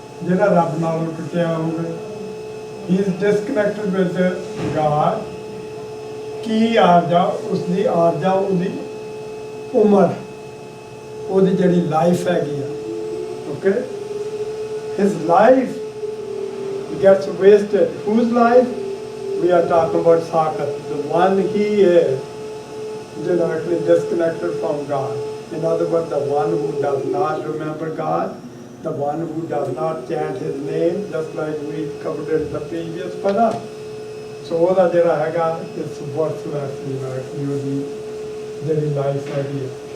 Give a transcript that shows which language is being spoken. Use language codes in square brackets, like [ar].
[pa] ਜਿਹੜਾ ਰੱਬ ਨਾਲੋਂ ਟੁੱਟਿਆ ਹੋਵੇ। [en] He is disconnected with God. [pa] ਕੀ ਆਰਜਾ? ਉਸਦੀ ਆਰਜਾ, ਉਹਦੀ ਉਮਰ, ਉਹਦੀ ਜਿਹੜੀ ਲਾਈਫ ਹੈਗੀ ਆ। [en] Okay, his life gets wasted. Whose life? We are talking about Sakat, the one he is directly disconnected from God. In other words, the one who does not remember God, the one who does not chant his name, just like we covered in the previous pada. [pa] So ਉਹਦਾ ਜਿਹੜਾ ਹੈਗਾ [en] it's worthless, [pa] ਉਹਦੀ ਜਿਹੜੀ life ਹੈਗੀ ਹੈ।